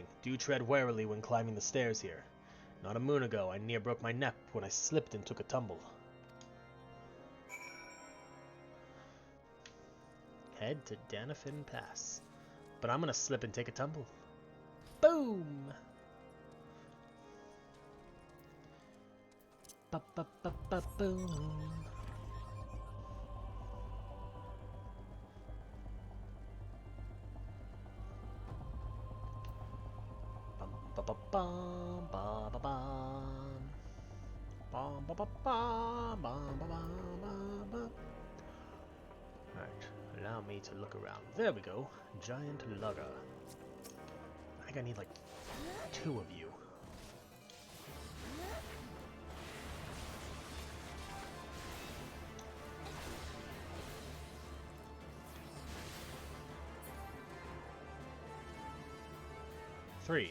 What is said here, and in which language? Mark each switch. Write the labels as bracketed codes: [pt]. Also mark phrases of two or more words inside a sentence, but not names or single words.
[en] Do tread warily when climbing the stairs here. Not a moon ago, I near broke my neck when I slipped and took a tumble. Head to Danafin Pass. But I'm gonna slip and take a tumble. Boom! Ba-ba-ba-ba-boom. Bum-ba-ba-bum, ba-ba-bum. Bum-ba-ba-bum, bum-ba-bum-bum-bum. Alright, allow me to look around. There we go. Giant lugger. I think I need like 2 of you. Three.